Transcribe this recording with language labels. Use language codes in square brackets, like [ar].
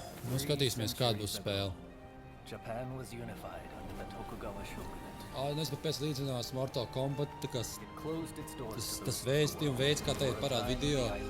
[lv] Nu, skatīsimies, kāda būs spēle. [en] Japan was unified under the Tokugawa shogunate. [lv] Nezinu, kāpēc līdzinās Mortal Kombat, tas Tas vēstījuma veids, kā teikt parāda video.